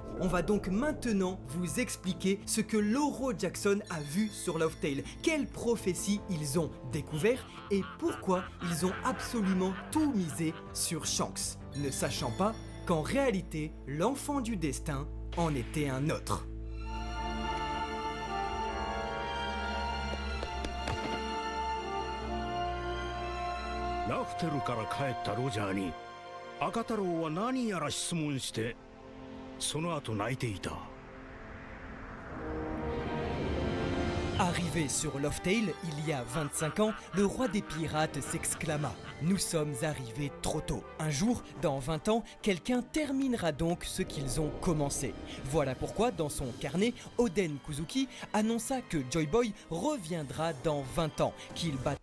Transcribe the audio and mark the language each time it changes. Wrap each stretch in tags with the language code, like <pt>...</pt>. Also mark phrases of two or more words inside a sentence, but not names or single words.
<fr>On va donc maintenant vous expliquer ce que Lauro Jackson a vu sur Lovedale, quelles prophéties ils ont découvert et pourquoi ils ont absolument tout misé sur Shanks, ne sachant pas qu'en réalité, l'enfant du destin en était un autre.</fr> <ja>ラフテルから帰ったロジャーに赤太郎は何やら質問してその後泣いていた。</ja> <fr>Arrivé sur Lovedale il y a 25 ans, le roi des pirates s'exclama « Nous sommes arrivés trop tôt. Un jour, dans 20 ans, quelqu'un terminera donc ce qu'ils ont commencé. » Voilà pourquoi, dans son carnet, Oden Kuzuki annonça que Joy Boy reviendra dans 20 ans, qu'il battra...</fr>